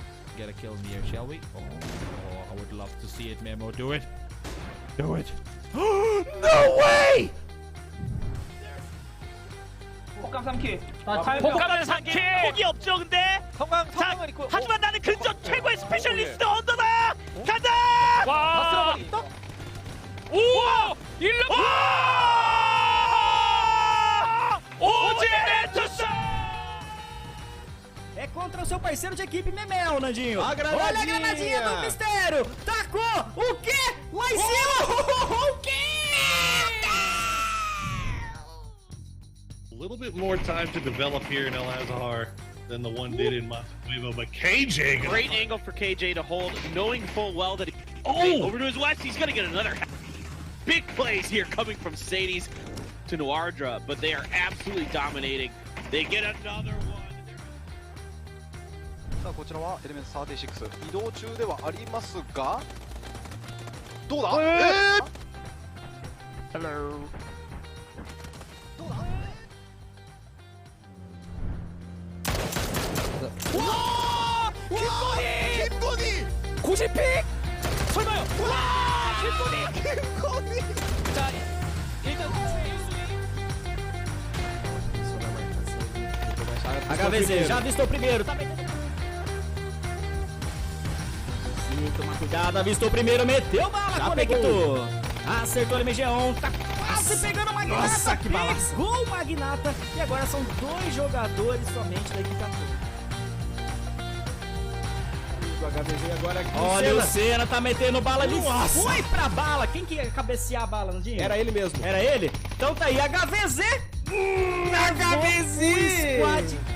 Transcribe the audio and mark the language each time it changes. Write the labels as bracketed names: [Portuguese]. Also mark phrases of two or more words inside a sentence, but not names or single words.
[English] get a kill in the air, shall we? Oh, I would love to see it, Memo. Do it. Do it. No way! [Korean] 폭감 3킬. 폭감은 3킬. 폭이 없죠, 근데. 자, 하지만 나는 근접 최고의 스페셜리스트 언더다. 가자. 와. 오! 1루. 오지 멘토스. [Portuguese] É contra o seu parceiro de equipe, Memel, Nandinho. A granadinha. Olha a granadinha do mistério. Tacou. O quê? Lá em cima. O quê? [English] A little bit more time to develop here in El Azhar than the one did in Montevideo, but KJ. Great angle for KJ to hold, knowing full well that over to his west, he's gonna get another big plays here coming from Sadie's to Noardra, but they are absolutely dominating. They get another one. [Japanese] さあこちらはエレメント36移動中ではありますがどうだ [English] Hello. [Japanese] どうだ [Korean] 와! 김건희! 90픽! 설마요? 와! 김건희! 자, 일단 [Portuguese] HVZ já avistou primeiro, tá metendo. Sim, toma cuidado, avistou primeiro, meteu bala, já conectou. Acertou o MG1, tá quase pegando o Magnata. Nossa, que bala! Pegou o Magnata e agora são 2 jogadores somente da equipe 14. O HVZ agora aqui. Olha, o Senna tá metendo bala ali. Nossa. Foi pra bala. Quem que ia cabecear a bala, Nandinho? Era ele mesmo. Era ele? Então tá aí, HVZ. HVZ. O squad.